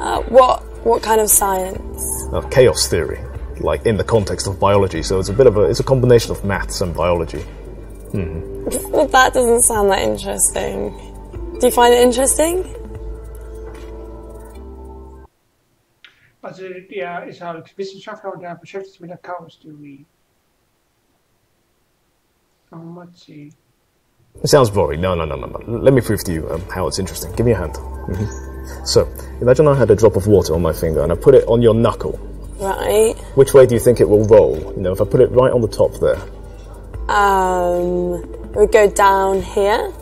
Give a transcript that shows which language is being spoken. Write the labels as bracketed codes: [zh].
[en] What kind of science? Chaos theory, like in the context of biology, so it's a combination of maths and biology. Well, that doesn't sound that interesting. Do you find it interesting? [de] Also, der ist halt Wissenschaftler und der beschäftigt sich mit der Chaos-Theorie. [en] Let's see. It sounds boring. No. Let me prove to you how it's interesting. Give me a hand. So, imagine I had a drop of water on my finger and I put it on your knuckle. Right. Which way do you think it will roll? You know, if I put it right on the top there. We go down here.